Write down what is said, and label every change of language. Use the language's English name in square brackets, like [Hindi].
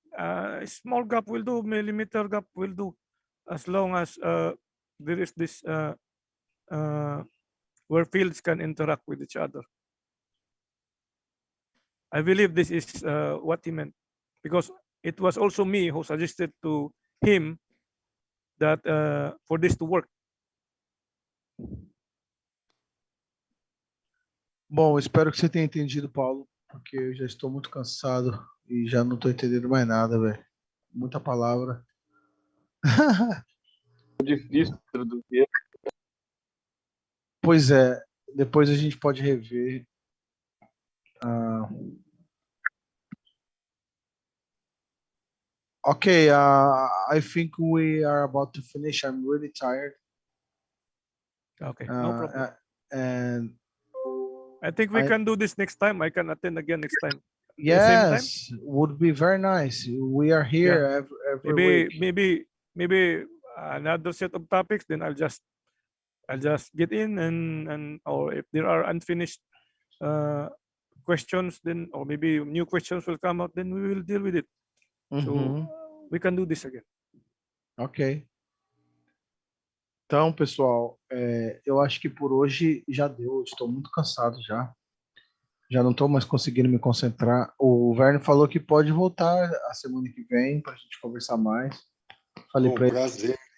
[English] A small gap will do, millimeter gap will do, as long as there is this where fields can interact with each other. I believe this is what he meant, because it was also me who suggested to him that for this to work. [Portuguese] Bom, espero que você tenha entendido, Paulo, porque eu já estou muito cansado e já não estou entendendo mais nada, velho. Muita palavra. Difícil traduzir. Pois é, depois a gente pode rever. [English] Okay, I think we are about to finish. I'm really tired. Okay, no problem. And I think we can do this next time. I can attend again next time. Yes, would be very nice. We are here every week. Maybe another set of topics. Then I'll just get in and or if there are unfinished questions, then or maybe new questions will come out. Then we will deal with it. So we can do this again. Ok. [Portuguese] Então, pessoal, eu acho que por hoje já deu. Estou muito cansado já. Já não estou mais conseguindo me concentrar. O Verne falou que pode voltar a semana que vem para a gente conversar mais. Falei para ele.